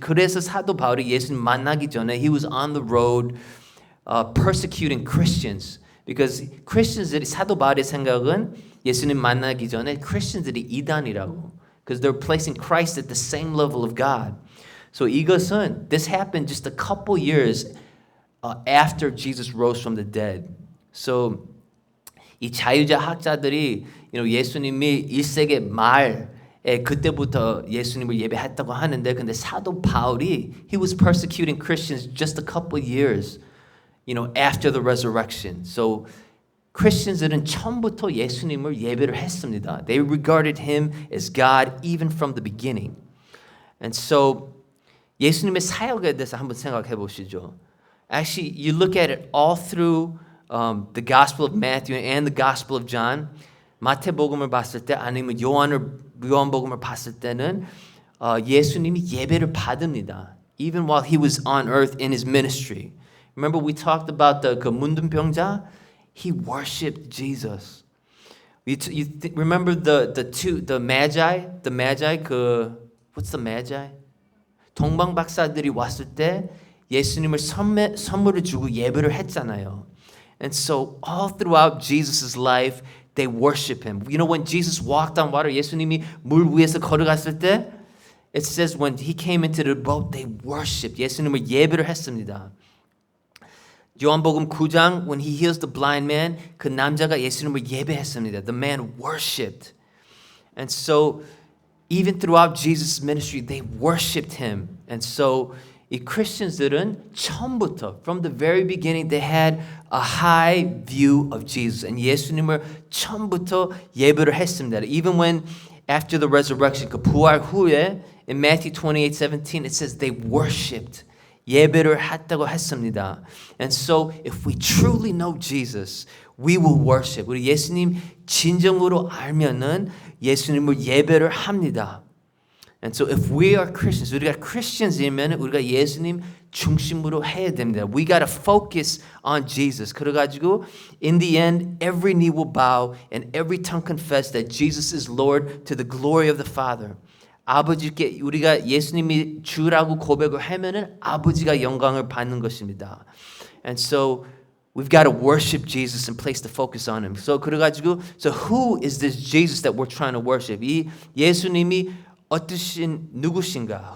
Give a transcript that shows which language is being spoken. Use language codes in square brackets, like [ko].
[ko] 그래서 사도 바울이 예수님 만나기 전에 [en] he was on the road persecuting Christians. [ko] Because Christians들이, 사도 바울의 생각은 예수님 만나기 전에 Christians들이 이단이라고. [en] Because they're placing Christ at the same level of God. So this happened just a couple years after Jesus rose from the dead. [ko] So 이 자유자 학자들이 예수님이 1세기 말에 그때부터 예수님을 예배했다고 하는데, 근데 사도 바울이 [en] he was persecuting Christians just a couple years after the resurrection. [ko] So Christians들은 처음부터 예수님을 예배를 했습니다. [en] They regarded him as God even from the beginning. [ko] And so 예수님의 사역에 대해서 한번 생각해 보시죠. [en] Actually, you look at it all through the Gospel of Matthew and the Gospel of John. [ko] 마태복음을 봤을 때, 아니면 요한복음을 봤을 때는 예수님이 예배를 받습니다. [en] Even while he was on earth in his ministry. Remember we talked about the 문둥병자? He worshipped Jesus. Remember the magi? The magi, what's the magi? [ko] 동방박사들이 왔을 때 예수님을 선물을 주고 예배를 했잖아요. [en] And so all throughout Jesus' life, they worship him. When Jesus walked on water, [ko] 예수님이 물 위에서 걸어갔을 때, [en] it says when he came into the boat, they worshipped. [ko] 예수님을 예배를 했습니다. 요한복음 9장, [en] when he heals the blind man, [ko] 그 남자가 예수님을 예배했습니다. [en] The man worshipped. And so even throughout Jesus' ministry, they worshipped him. And so [ko] 이 Christians들은 처음부터, [en] from the very beginning, they had a high view of Jesus. [ko] And 예수님을 처음부터 예배를 했습니다. [en] Even when after the resurrection, [ko] 그 부활 후에, [en] in Matthew 28:17, it says they worshipped. [ko] 예배를 했다고 했습니다. [en] And so if we truly know Jesus, we will worship. [ko] 우리 예수님 진정으로 알면은 예수님을 예배를 합니다. [en] And so if we are Christians, [ko] 우리가 Christians이면 우리가 예수님 중심으로 해야 됩니다. [en] We gotta focus on Jesus. 그래가지고 in the end, every knee will bow and every tongue confess that Jesus is Lord to the glory of the Father. [ko] 아버지께 우리가 예수님이 주라고 고백을 하면은 아버지가 영광을 받는 것입니다. [en] And so we've got to worship Jesus and place the focus on him. So 그래가지고 so who is this Jesus that we're trying to worship? [ko] 이 예수님이 어떠신 누구신가?